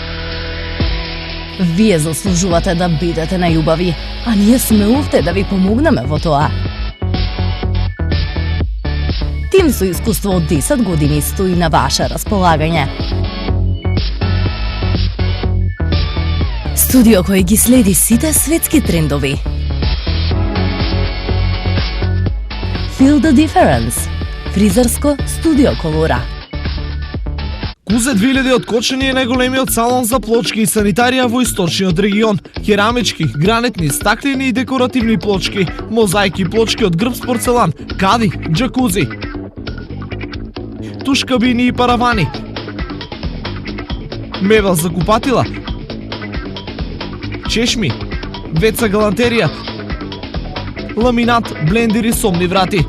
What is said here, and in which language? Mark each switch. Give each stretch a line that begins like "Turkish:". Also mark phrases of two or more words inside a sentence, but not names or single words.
Macedonian: Вие заслужувате да бидете најубави, а ние сме овде да ви помогнеме во тоа. Тим со искуство од 10 години стои на ваше располагање. Студио кој ги следи сите светски трендови.
English: Feel the difference.
Macedonian: Фризерско студио Колора. Кузе 2000 од Кочани е најголемиот салон за плочки и санитарија во источниот регион. Керамички, гранитни, стаклени и декоративни плочки, мозаики плочки од грб порцелан, кади, џакузи, туш кабини и паравани, мебел за купатила, чешми, веца галантерија, ламинат, блендери, сомни врати.